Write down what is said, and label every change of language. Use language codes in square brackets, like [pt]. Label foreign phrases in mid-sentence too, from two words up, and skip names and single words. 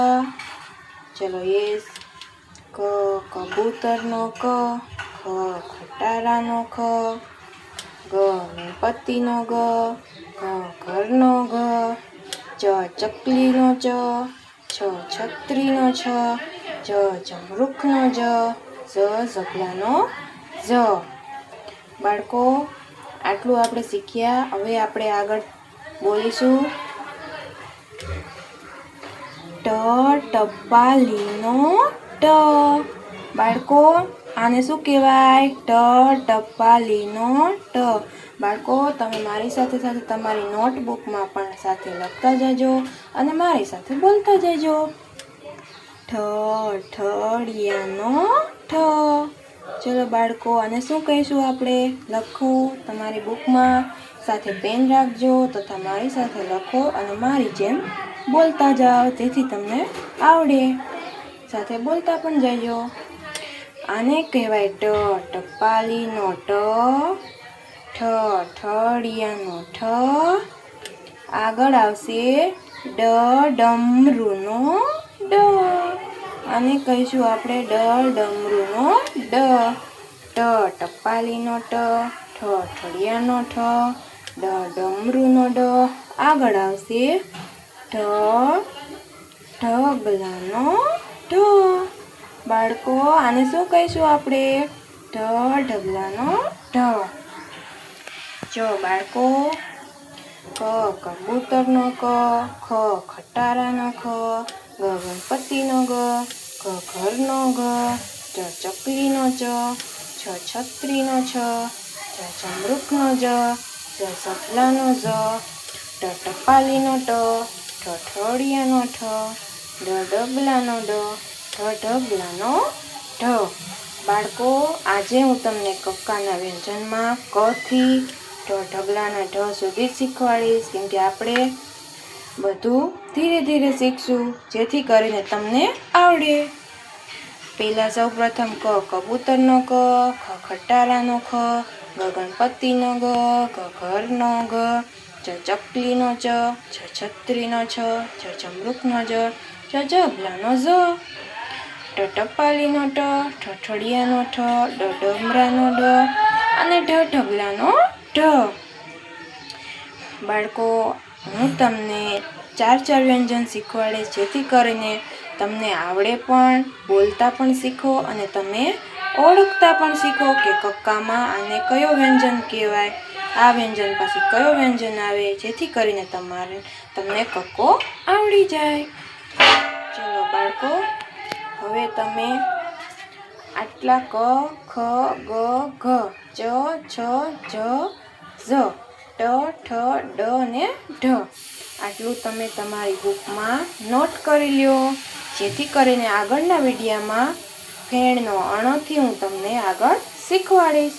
[gu] ચલો યસ। ક કબૂતરનો ક, ખ ખટારાનો ખ, ગ ગણપતિનો ગ, ઘ ઘરનો ઘ, ચ ચકલીનો ચ, છ છત્રીનો છ, જ ઝમરૂખનો જ, જ ઝબલાનો જ। બાળકો, આટલું આપણે શીખ્યા। હવે આપણે આગળ બોલીશું ટ ટપાલીનો ટ। બાળકો, આને શું કહેવાય? ટ ટપાલીનો ટ। બાળકો, તમે મારી સાથે સાથે તમારી નોટબુક માં પણ સાથે લખતા જજો અને મારી સાથે બોલતા જજો। ઠ ઠડિયાનો ઠ। ચલો બાળકો, આને શું કહીશું આપણે? લખો તમારી બુક માં સાથે પેન રાખજો તથા મારી સાથે લખો અને મારી જેમ બોલતા જાઓ, જેથી તમને આવડે। સાથે બોલતા પણ જાજો। આને કહેવાય ટ ટપાલીનો ટ, ઠ ઠડિયાનો ઠ। આગળ આવશે ડ ડમરૂનો ડ। આને કહીશું આપણે ડ ડમરૂનો ડ। ટ ટપાલીનો ટ, ઠ ઠડિયાનો ઠ, ડ ડમરૂનો ડ। આગળ આવશે ઠ ઢગલાનો ઢ। બાળકો, આને શું કહીશું આપણે? ઢ ઢગલાનો ઢ। જો બાળકો, ક કબૂતરનો ક, ખ ખટારાનો ખ, ગ ગણપતિનો ગ, ઘ ઘરનો ઘ, ચ ચકલીનો ચ, છ છત્રીનો છ, જ ઝમરૂખનો જ, જ ઝબલાનો જ, ટ ટપાલીનો ટ, ઠ ઠડિયાનો ઠ, ડ ડબલાનો ડ, ઢ ઢગલાનો ઢ। બાળકો, આજે હું તમને કક્કાના વ્યંજન માં ક થી ઢ ઢગલાના ઢ સુધી શીખવાડીશ, કેમ કે આપણે બધું ધીરે ધીરે શીખશું જેથી કરીને તમને આવડે। પહેલા સૌ પ્રથમ ક કબૂતરનો ક, ખ ખટારાનો ખ, ગ ગણપતિનો ગ, ઘ ઘરનો ઘ, ચ ચકલીનો ચ, છ છત્રીનો છ, જ ઝમરૂખનો જ, જ ઝબલાનો જ। ટ ટપાલીનો ટ, ઠ ઠડિયાનો ઠ, ડ ડમરાનો ડ અને ઢ ઢગલાનો ઢ। બાળકો, હું તમને 4 વ્યંજન શીખવાડીશ, જેથી કરીને તમને આવડે પણ, બોલતા પણ શીખો અને તમે ઓળખતા પણ શીખો કે કક્કામાં આને કયો વ્યંજન કહેવાય, આ વ્યંજન પછી કયો વ્યંજન આવે, જેથી કરીને તમને કક્કો આવડી જાય। ચલો બાળકો, હવે તમે આટલા ક ખ ગ ઘ ચ છ જ ઝ ટ ઠ ડ અને ઢ. આટલું તમે તમારી બુકમાં નોટ કરી લ્યો, જેથી કરીને આગળના વિડીયોમાં ફેણનો અણથી હું તમને આગળ શીખવાડીશ.